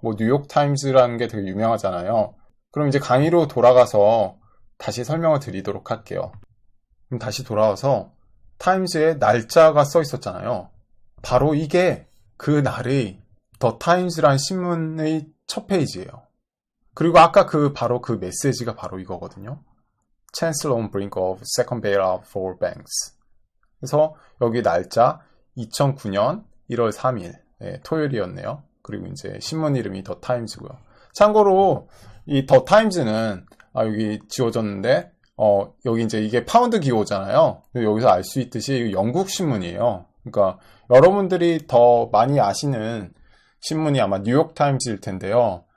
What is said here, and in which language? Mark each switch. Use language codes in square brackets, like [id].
[ko] 뭐 뉴욕 타임즈라는 게 되게 유명하잖아요. 그럼 이제 강의로 돌아가서 다시 설명을 드리도록 할게요. 그럼 다시 돌아와서 타임즈에 날짜가 써 있었잖아요. 바로 이게 그 날의 더 타임즈라는 신문의 첫 페이지예요. 그리고 아까 바로 그 메시지가 바로 이거거든요. [en] Chancellor on brink of second bailout for banks. [ko] 그래서 여기 날짜 2009년 1월 3일 토요일이었네요. 그리고 이제 신문 이름이 더 타임즈고요. 참고로 이 더 타임즈는 여기 지워졌는데 여기 이제 이게 파운드 기호잖아요. 여기서 알 수 있듯이 영국 신문이에요. 그러니까 여러분들이 더 많이 아시는 신문이 아마 뉴욕 타임즈일 텐데요.